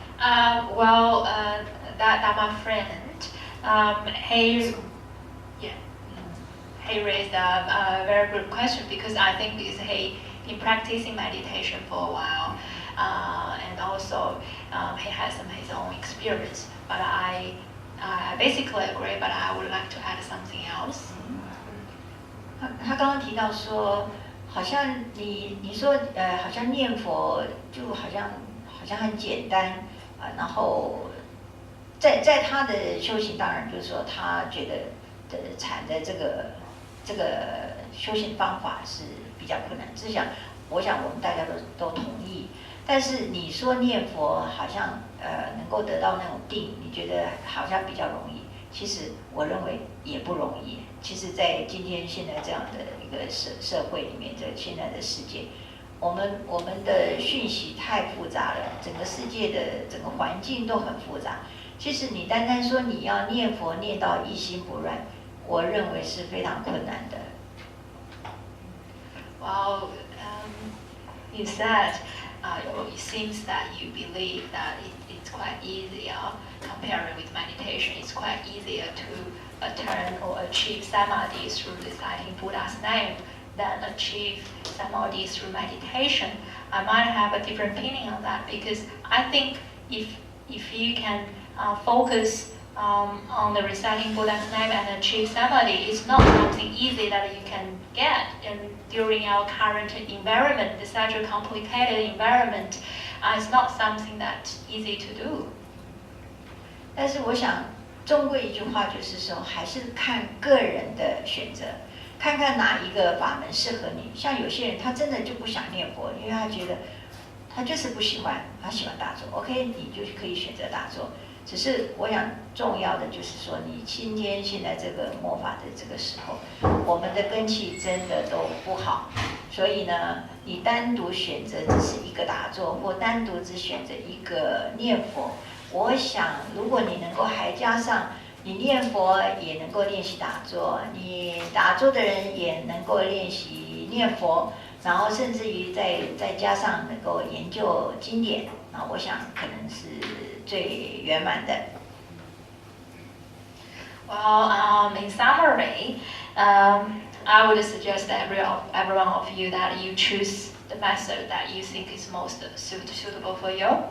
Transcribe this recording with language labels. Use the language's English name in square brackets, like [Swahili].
[English] That my friend, he raised a very good question because I think he been practicing meditation for a while, and also he has his own experience. But I basically agree, but I would like to add something else. [Chinese] 他刚刚提到说，好像你说好像念佛就好像很简单然后在他的修行，当然就是说他觉得禅的这个修行方法是比较困难，我想我们大家都同意。但是你说念佛好像能够得到那种定，你觉得好像比较容易，其实我认为也不容易。其实，在今天现在这样的一个社会里面，在现在的世界，我们的讯息太复杂了，整个世界的整个环境都很复杂。其实你单单说你要念佛念到一心不乱，我认为是非常困难的。 [English] Well, you said it seems that you believe that it's quite easier comparing with meditation. It's quite easier to attain or achieve samadhi through reciting Buddha's name than achieve samadhi through meditation. I might have a different opinion on that because I think if you can focus on the reciting Buddha's name and achieve samadhi, it's not something easy that you can get. And during our current environment, it's such a complicated environment, it's not something that's easy to do. [Chinese] 但是我想，终归一句话就是说，还是看个人的选择，看看哪一个法门适合你。像有些人他真的就不想念佛，因为他觉得他就是不喜欢，他喜欢打坐。 OK， 你就可以选择打坐。只是我想重要的就是说，你今天现在这个末法的这个时候，我们的根器真的都不好，所以呢，你单独选择只是一个打坐，或单独只选择一个念佛，我想如果你能够还加上你念佛也能够练习打坐，你打坐的人也能够练习念佛，然后甚至于再加上能够研究经典，那我想可能是最圆满的。 [English] Well, in summary, I would suggest every one of you that you choose the method that you think is most suitable for you.